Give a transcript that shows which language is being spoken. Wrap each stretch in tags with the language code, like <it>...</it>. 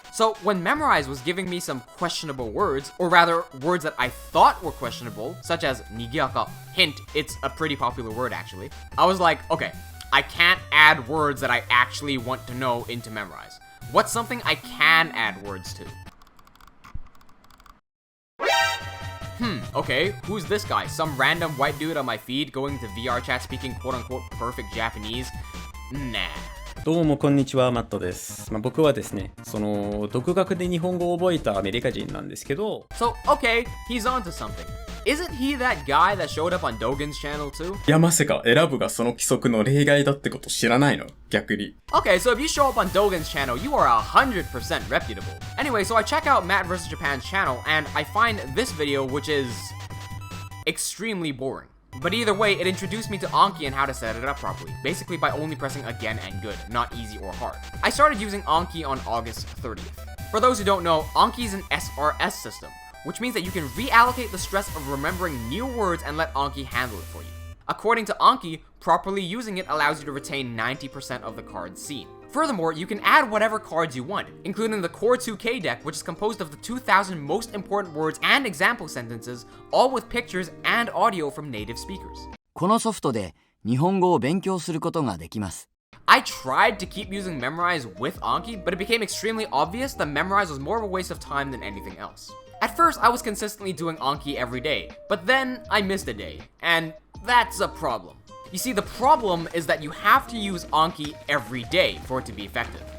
<en>So when Memorize was giving me some questionable words, or rather words that I thought were questionable, such as nigiaka, hint, it's a pretty popular word actually, I was like, okay, I can't add words that I actually want to know into Memorize. What's something I can add words to? Okay, who's this guy? Some random white dude on my feed going to VR chat speaking quote-unquote perfect Japanese? Nah.</en> <ja>どうもこんにちは、マットです。僕はですね、独学で日本語を覚えたアメリカ人なんですけど。</ja> <en>So, okay, he's onto something. Isn't he that guy that showed up on Dogen's channel too?</en> <ja>いやまさか選ぶがその規則の例外だってこと知らないの逆に。</ja> <en>Okay, so if you show up on Dogen's channel, you are 100% reputable. Anyway, so I check out Matt vs. Japan's channel, and I find this video, which is extremely boring. But either way, it introduced me to Anki and how to set it up properly, basically by only pressing again and good, not easy or hard. I started using Anki on August 30th. For those who don't know, Anki is an SRS system, which means that you can reallocate the stress of remembering new words and let Anki handle it for you. According to Anki, properly using it allows you to retain 90% of the cards seen. Furthermore, you can add whatever cards you want, including the Core 2K deck, which is composed of the 2,000 most important words and example sentences, all with pictures and audio from native speakers.</en> <ja>このソフトで日本語を勉強することができます。</ja> <en>I tried to keep using Memorize with Anki, but it became extremely obvious that Memorize was more of a waste of time than anything else. At first, I was consistently doing Anki every day, but then I missed a day, and that's a problem. You see, the problem is that you have to use Anki every day for it to be effective.</en>